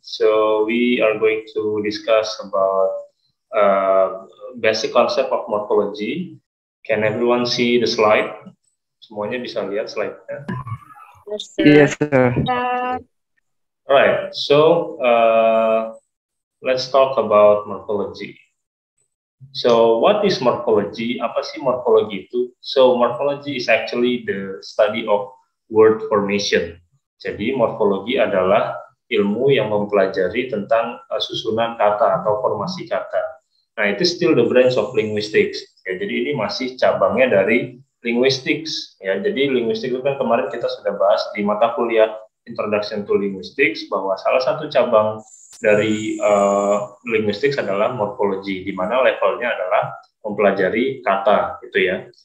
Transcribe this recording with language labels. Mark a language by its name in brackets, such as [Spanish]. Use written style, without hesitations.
[English] So we are going to discuss about basic concept of morphology. Can everyone see the slide? [Indonesian] Semuanya bisa lihat slide-nya? [English] Yes, sir. Alright, so let's talk about morphology. So what is morphology? [Indonesian] Apa sih morphology itu? [English] So morphology is actually the study of word formation. [Indonesian] Jadi morfologi adalah ilmu yang mempelajari tentang susunan kata atau formasi kata. Nah, itu [English] still the branch of linguistics. [Indonesian] Ya, jadi ini masih cabangnya dari linguistics ya. Jadi linguistik itu kan kemarin kita sudah bahas di mata kuliah Introduction to Linguistics bahwa salah satu cabang dari linguistics adalah morfologi, di mana levelnya adalah mempelajari kata gitu ya.